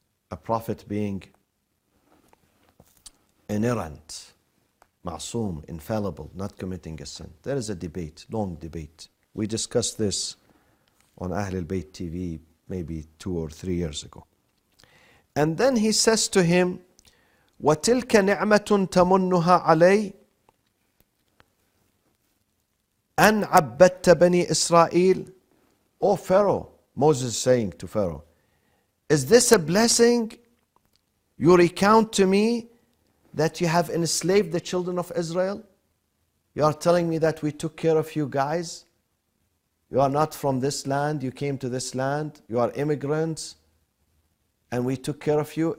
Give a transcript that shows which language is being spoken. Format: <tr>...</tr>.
<en>A prophet being inerrant, ma'soom, infallible, not committing a sin. There is a debate, long debate. We discussed this on Ahl al-Bayt TV maybe 2 or 3 years ago. And then he says to him,</en> <ar>وَتِلْكَ نِعْمَةٌ تَمُنُّهَا عَلَيْهِ أَنْ عَبَّدْتَ بَنِي إِسْرَائِيلَ.</ar> <en>O Pharaoh, Moses saying to Pharaoh, is this a blessing you recount to me that you have enslaved the children of Israel? You are telling me that we took care of you guys? You are not from this land, you came to this land, you are immigrants, and we took care of you.</en>